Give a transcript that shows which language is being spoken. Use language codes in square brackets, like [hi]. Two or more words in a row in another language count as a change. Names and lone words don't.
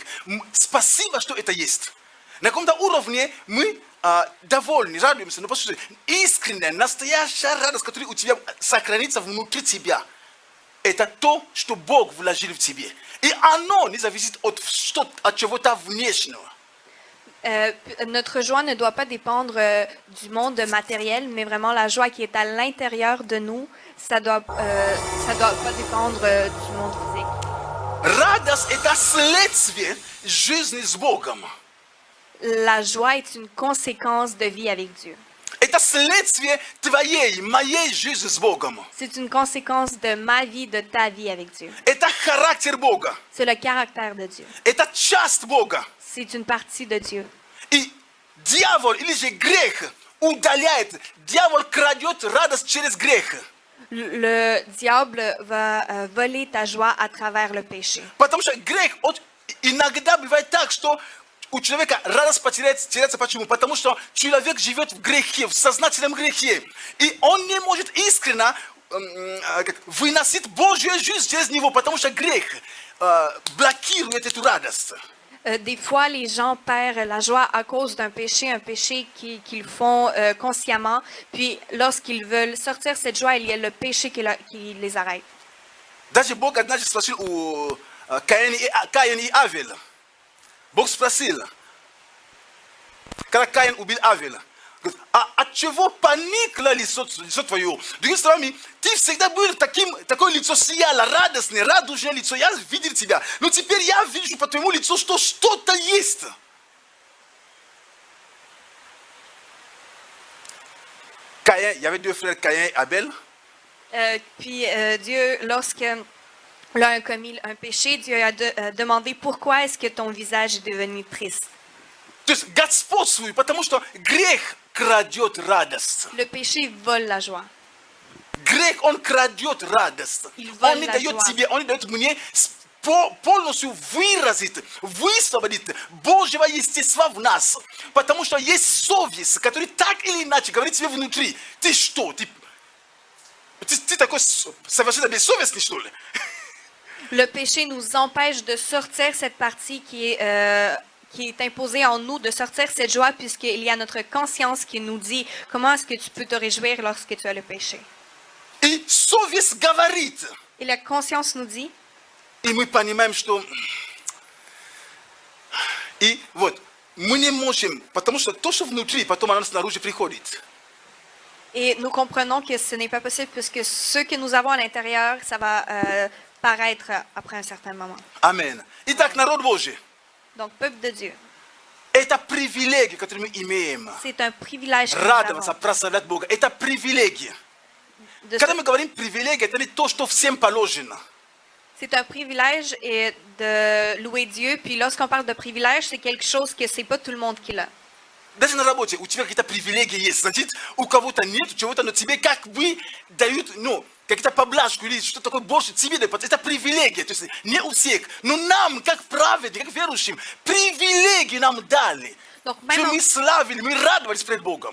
[ru] Спасибо, что это есть. На каком-то уровне мы довольны, радуемся, но послушай, искренняя, настоящая радость, которая у тебя сохранится внутри тебя, это то, что Бог вложил в тебе. И оно не зависит от чего-то внешнего. [fr] Notre joie ne doit pas dépendre du monde matériel, mais vraiment la joie qui est à l'intérieur de nous, ça doit pas dépendre du monde physique. [ru] Радость – это следствие жизни с Богом. [fr] La joie est une conséquence de vie avec Dieu. [ru] Это следствие твоей, моей жизни с Богом. [fr] C'est une conséquence de ma vie, de ta vie avec Dieu. [ru] Это характер Бога. [fr] C'est le caractère de Dieu. [ru] Это часть Бога. [fr] C'est une partie de Dieu. [ru] И дьявол или же грех удаляет. Дьявол крадет радость через грех. [fr] Le diable va voler ta joie à travers le péché. [ru] Потому что грех, иногда бывает так, что у человека радость теряется. Почему? Потому что человек живет в грехе, в сознательном грехе. И он не может искренне выносить Божью жизнь через него, потому что грех блокирует эту радость. [fr] Des fois, les gens perdent la joie à cause d'un péché, un péché qu'ils font consciemment. Puis, lorsqu'ils veulent sortir cette joie, il y a le péché qui les arrête. [ru] Даже Бог однажды спросил у Каина и Авеля. Бог спросил, когда Каин убил Авеля, говорит, а от чего поникло лицо твое? Другими словами, ты всегда был такое лицо сияло, радостное, радужное лицо. Я видел тебя, но теперь я вижу по твоему лицу, что что-то есть. [fr] Caïn, il y avait deux frères, Caïn et Abel. Puis Dieu, lorsque l'un a commis un péché, Dieu a demandé pourquoi est-ce que ton visage est devenu triste. [ru] То есть господствуй, потому что грех крадет радость. [fr] Le péché vole la joie. [ru] Грех, он крадет радость. Он не дает тебе, он не дает мне полностью выразить, высвободить Божьего естества в нас. Потому что есть совесть, которая так или иначе говорит тебе внутри, ты что, ты такой совершенно бессовестный, что ли? [fr] Le péché nous empêche de sortir cette partie qui est imposée en nous, de sortir cette joie, puisqu'il y a notre conscience qui nous dit comment est-ce que tu peux te réjouir lorsque tu as le péché. [ru] И совесть говорит. [fr] Et la conscience nous dit. [ru] И мы понимаем, что... И вот, мы не можем, потому что то, что внутри, потом оно снаружи приходит. [fr] Et nous comprenons que ce n'est pas possible, puisque ce que nous avons à l'intérieur, ça va paraître après un certain moment. [ru] Amen. Итак, народ Божий. [fr] Donc, peuple de Dieu. [ru] Это привилегия, которую мы имеем. [fr] C'est un privilège que nous [ru] Радоваться, [fr] avons. [ru] прославлять Бога. Это привилегия. Когда мы говорим привилегия, это не то, что всем положено. [fr] C'est un privilège et de louer Dieu. Puis lorsqu'on parle de privilège, c'est quelque chose que c'est pas tout le monde qui l'a. [ru] Даже на работе у тебя какие-то привилегии есть. Значит, у кого-то нет, у чего-то, но тебе как бы дают, ну, какие-то поблажку или что такое больше тебе дают. Это привилегия. То есть не у всех. Но нам, как праведникам, как верующим, привилегии нам дали. [fr] Donc [ru] Что мы славили, мы радовались пред Богом.